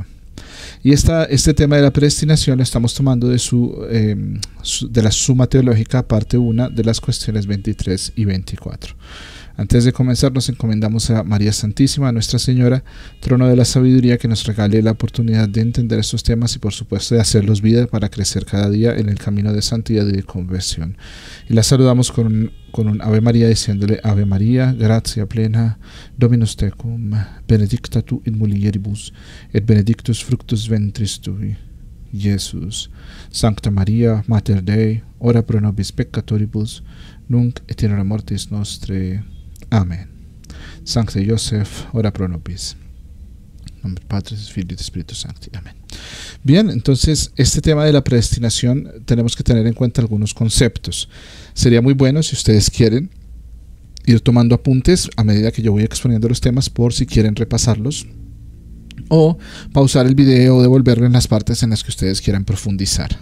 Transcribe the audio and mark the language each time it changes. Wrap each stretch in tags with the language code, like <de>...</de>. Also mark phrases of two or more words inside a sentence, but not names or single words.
<es>Y este tema de la predestinación lo estamos tomando de la Suma Teológica, parte 1, de las cuestiones 23 y 24. Antes de comenzar, nos encomendamos a María Santísima, a Nuestra Señora, trono de la sabiduría, que nos regale la oportunidad de entender estos temas y por supuesto de hacerlos vida para crecer cada día en el camino de santidad y de conversión. Y la saludamos con un Ave María, diciéndole:</es> <la>Ave María, gratia plena, Dominus tecum, benedicta tu in mulieribus, et benedictus fructus ventris tui, Jesús. Sancta María, Mater Dei, ora pro nobis peccatoribus, nunc et in hora mortis nostrae. Amén. Sancte Joseph, ora pro nobis.</la> <es>En nombre del Padre, del Hijo y del Espíritu Santo. Amén. Bien, entonces este tema de la predestinación tenemos que tener en cuenta algunos conceptos. Sería muy bueno, si ustedes quieren, ir tomando apuntes a medida que yo voy exponiendo los temas, por si quieren repasarlos, o pausar el video o devolverlo en las partes en las que ustedes quieran profundizar.</es>